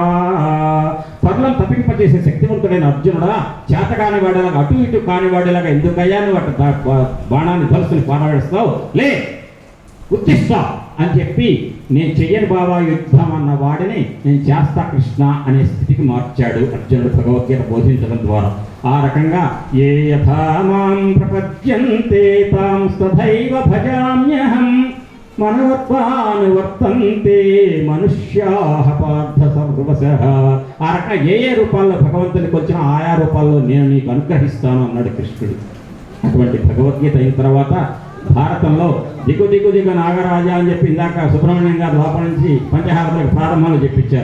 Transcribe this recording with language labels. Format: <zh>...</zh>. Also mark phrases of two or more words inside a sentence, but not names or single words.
<te>పర్లం తప్పింపజేసే శక్తివంతుడైన అర్జునుడా, చేతకాని వాడేలాగా అటు ఇటు కాని వాడేలాగా ఎందుకయ్యా నువ్వు అటు బాణాన్ని ధరుసుని పారవేస్తావు? లే ఉత్తిష్ట అని చెప్పి నేను చెయ్యను బావా యుద్ధం అన్న వాడిని నేను చేస్తా కృష్ణ అనే స్థితికి మార్చాడు అర్జునుడు భగవద్గీత బోధించడం ద్వారా. ఆ రకంగా</te> <sa>ఏ యథా మాం ప్రపద్యంతే తాం తథైవ భజామ్యహం మనోత్వానువర్తంతే మనుష్యాః పార్థ సర్వశః.</sa> <te>ఆ రకంగా ఏ రూపాల్లో భగవంతునికి వచ్చిన ఆయా రూపాల్లో నేను నీకు అనుగ్రహిస్తాను అన్నాడు కృష్ణుడు. అటువంటి భగవద్గీత అయిన తర్వాత భారతంలో దిగు దిగు దిగు నాగరాజా అని చెప్పి ఇందాక సుబ్రహ్మణ్యం గారు లోపల నుంచి పంచహారతలకు ప్రారంభంలో చెప్పించారు.</te>